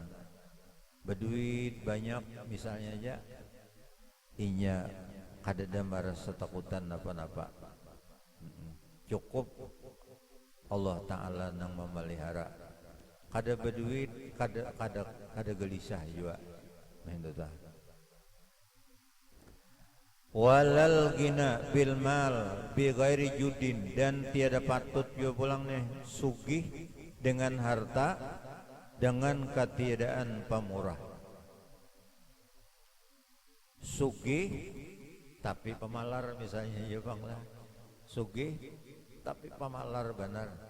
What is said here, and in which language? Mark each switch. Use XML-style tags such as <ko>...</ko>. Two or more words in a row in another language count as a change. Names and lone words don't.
<bjn>Berduit banyak misalnya aja, inya kada ada merasa takutan apa-apa. Cukup Allah Ta'ala nang memelihara. Kada berduit, kada gelisah juga. Maksudnya.</bjn> <ar>ولا الغنى بالمال بغير جود,</ar> <bjn>dan tiada patut juga pulang nih sugih dengan harta, dengan ketiadaan pemurah. Sugih tapi pemalar misalnya ya Bang lah. Sugih tapi pemalar benar.</bjn>